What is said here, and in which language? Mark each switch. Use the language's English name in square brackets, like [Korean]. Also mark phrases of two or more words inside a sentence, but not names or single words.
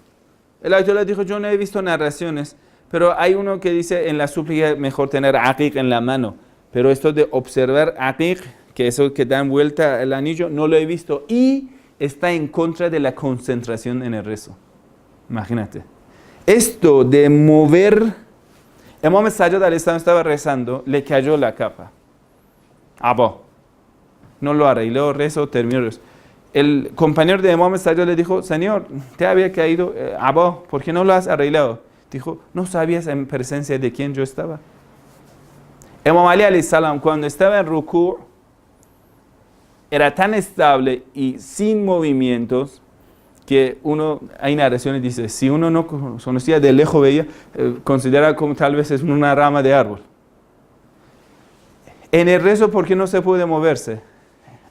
[Spanish] El ayatollah dijo, yo no he visto narraciones, pero hay uno que dice en la súplica mejor tener aqiq en la mano. Pero esto de observar aqiq, que eso que dan vuelta al anillo, no lo he visto. Y está en contra de la concentración en el rezo. Imagínate. Esto de mover... Imam Sajjad [Arabic] عليه السلام [Spanish] estaba rezando, le cayó la capa. Abba. No lo arregló, rezo, terminó rezo. El compañero de Imam Sajjad le dijo, Señor, te había caído, Abba, ¿por qué no lo has arreglado? Dijo, ¿no sabías en presencia de quién yo estaba? Imam Ali [Arabic] عليه السلام, [Spanish] cuando estaba en ruku', era tan estable y sin movimientos que hay narraciones que dice, si uno no conocía de lejos veía, considera como tal vez es una rama de árbol. En el rezo, ¿por qué no se puede moverse?